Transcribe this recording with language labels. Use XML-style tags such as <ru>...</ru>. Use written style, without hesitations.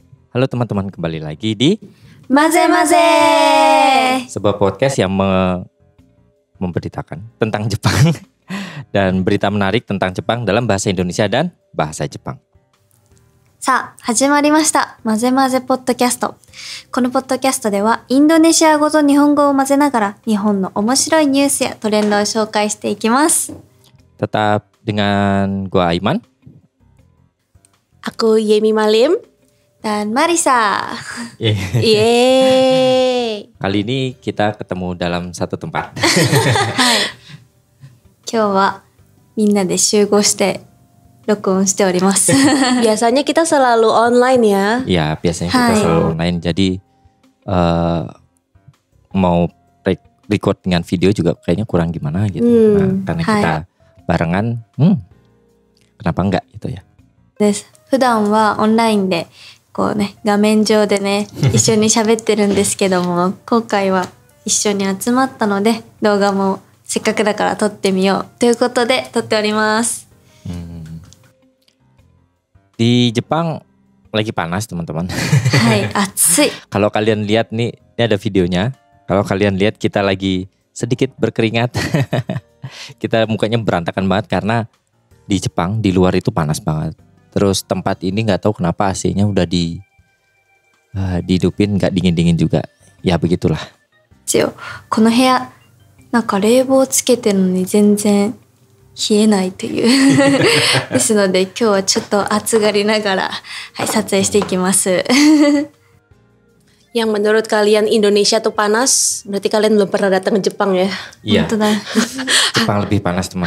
<id>Halo teman-teman, kembali lagi di Maze Maze. sebuah podcast yang memberitakan tentang Jepang dan berita menarik tentang Jepang dalam bahasa Indonesia dan bahasa Jepang.</id> <ja>さあ、始まりました。マゼマゼポッドキャスト。このポッドキャストでは、インドネシア語と日本語を混ぜながら、日本の面白いニュースやトレンドを紹介していきます。</ja> <id>Tetap dengan gua Aiman. Aku Yemi Malim. Dan Marisa. Yeay. Kali ini kita ketemu dalam satu tempat.</id> <ja>はい。今日はみんなで集合して録音しております。</ja> <id>Biasanya kita selalu online ya. Ya, biasanya kita</id> <ja>Hai.</ja> <id>selalu online. Jadi mau record dengan video juga kayaknya kurang gimana gitu. Nah, karena</id> <ja>Hai.</ja> <id>kita barengan, kenapa enggak gitu ya?</id> <ja>です。普段はオンラインでこうね、画面上でね、一緒に喋ってるんですけども、今回は一緒に集まったので、動画もせっかくだから撮ってみようということで撮っております。</ja> <id>Di Jepang lagi panas teman-teman.</id> <ja>はい、暑い。</ja> <id>Kalau kalian lihat nih, ini ada videonya. Kalau kalian lihat kita lagi sedikit berkeringat. Kita mukanya berantakan banget karena di Jepang di luar itu panas banget. Terus tempat ini nggak tahu kenapa AC-nya udah dihidupin nggak dingin-dingin juga. Ya begitulah.</id> <ja>一応この部屋なんか冷房つけてるのに全然冷えないというですので今日はちょっと暑がりながら、はい、撮影していきます。</ja> <id>Yang menurut kalian Indonesia tuh panas, berarti kalian belum pernah datang ke Jepang ya. Iya.</id> <ja>本当だ。</ja> <id>Jepang lebih panas teman-teman.</id>